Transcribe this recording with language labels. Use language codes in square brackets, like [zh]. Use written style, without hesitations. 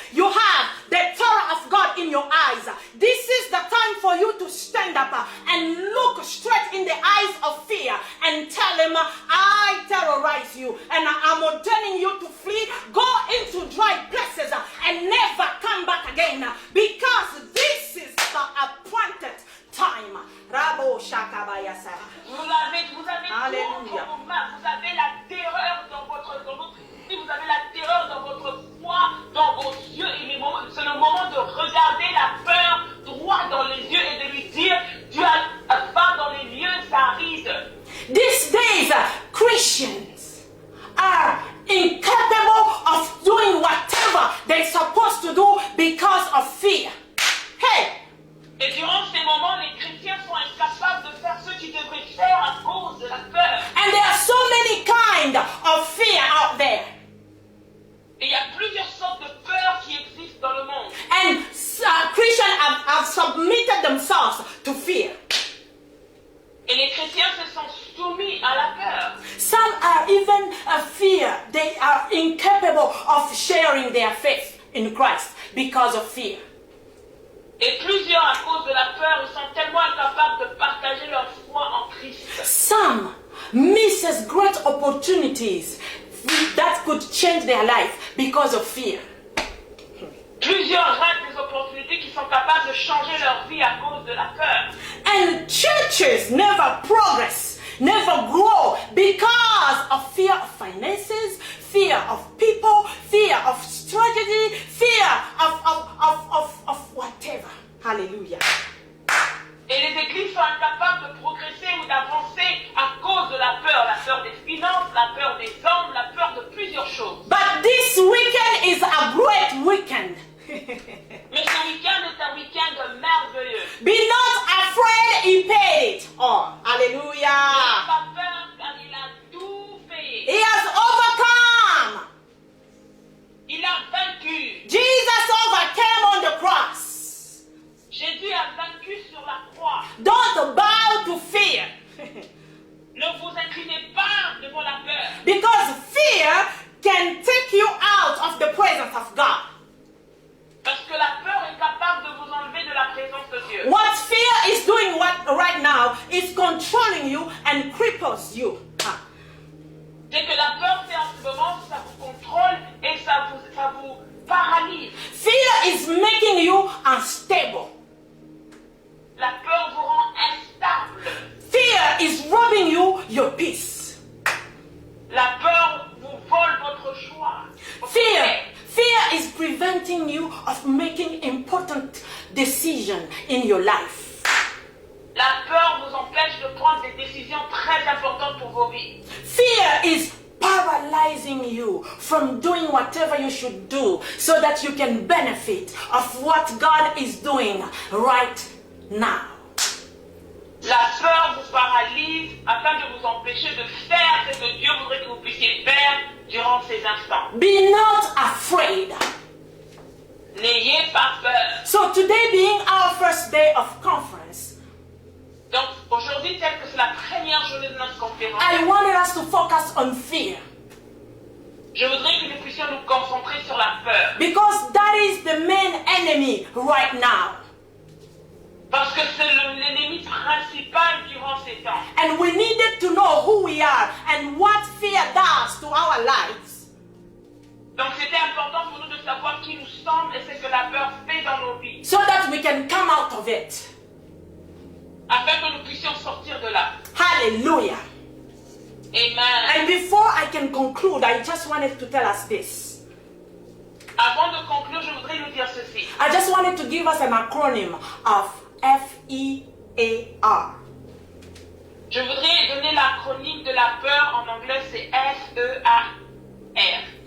[en] You have the terror of God in your eyes. This is the time for you to stand up and look straight in the eyes of fear and tell him, I terrorize you and I'm ordaining you to flee. Go into dry places and never come back again, because this is the appointed time. Rabo Shakabayasa. [fr] Vous avez Alléluia. tout entre vos mains. Vous avez la terreur dans votre esprit, vous avez la terreur dans votre foi, dans vos yeux. C'est le moment de regarder la peur droit dans les yeux et de lui dire, tu as faim dans les lieux arides. [en] These days, Christians are incapable of doing whatever they're supposed to do because of fear. Hey! [fr] Et durant ces moments, les chrétiens sont incapables de faire ce qu'ils devraient faire à cause de la peur. [en] And there are so many kinds of fear out there. [fr] Et il y a plusieurs sortes de peurs qui existent dans le monde. [en] And Christians have submitted themselves to fear. [fr] Et les chrétiens se sont soumis à la peur. [en] Some are even fear. They are incapable of sharing their faith in Christ because of fear. [fr] Et plusieurs, à cause de la peur, sont tellement incapables de partager leur foi en Christ. [en] Some misses great opportunities that could change their life because of fear. [fr] Plusieurs ratent des opportunités qui sont capables de changer leur vie à cause de la peur. [en] And churches never progress, never grow because of fear of finances, fear of people, fear of strategy, fear of whatever. Hallelujah. [fr] Et les églises sont incapables de progresser ou d'avancer à cause de la peur des finances, la peur des hommes, la peur de plusieurs choses. [en] But this weekend is a great weekend. [fr] Mais ce week-end est un week-end merveilleux. [en] Be not afraid, he paid it all. Hallelujah. [fr] N'ayez pas peur car il a tout payé. [en] He has overcome. [fr] Il a vaincu. [en] Jesus overcame on the cross. [fr] Jésus a vaincu sur la croix. [en] Don't bow to fear. [fr] Ne vous inclinez pas devant la peur. [en] Because fear can take you out of the presence of God. [fr] Parce que la peur est capable de vous enlever de la présence de Dieu. [en] What fear is doing right now is controlling you and cripples you. [fr] C'est que la peur fait en ce moment, ça vous contrôle et ça vous paralyse. [en] Fear is making you unstable. [fr] La peur vous rend instable. [en] Fear is robbing you your peace. [fr] La peur vous vole votre joie. [en] Fear is preventing you of making important decisions in your life. [fr] La peur vous empêche de prendre des décisions très importantes pour vos vies. [en] Fear is paralyzing you from doing whatever you should do so that you can benefit of what God is doing right now. [fr] La peur vous paralyse afin de vous empêcher de faire ce que Dieu voudrait que vous puissiez faire durant ces instants. [en] Be not afraid. [fr] N'ayez pas peur. [en] So today being our first day of conference, [fr] Donc aujourd'hui, tel que c'est la première journée de notre conférence, [en] I wanted us to focus on fear. [fr] je voudrais que nous puissions nous concentrer sur la peur. [en] Because that is the main enemy right now. [fr] Parce que c'est l'ennemi principal durant ces temps. [en] And we needed to know who we are and what fear does to our lives. [fr] Donc c'était important pour nous de savoir qui nous sommes et ce que la peur fait dans nos vies. [en] So that we can come out of it. [fr] Afin que nous puissions sortir de là. [en] Hallelujah. Amen. And before I can conclude, I just wanted to tell us this. [fr] Avant de conclure, je voudrais nous dire ceci. [en] I just wanted to give us an acronym of FEAR. [fr] Je voudrais donner l'acronyme de la peur en anglais, c'est FEAR.